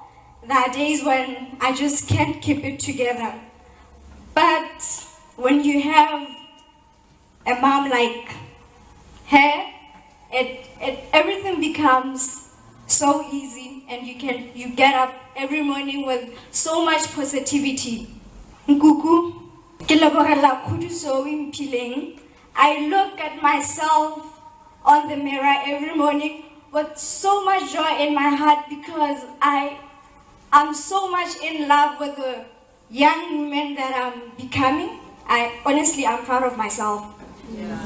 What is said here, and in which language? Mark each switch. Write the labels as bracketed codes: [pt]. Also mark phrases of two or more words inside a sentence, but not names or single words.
[en] There are days when I just can't keep it together. But when you have a mom like her, everything becomes so easy and you get up every morning with so much positivity. [tn] Nkuku, ke lebogela khudiso o impileng. [en] I look at myself on the mirror every morning with so much joy in my heart because I'm so much in love with the young woman that I'm becoming. I'm proud of myself. Yeah.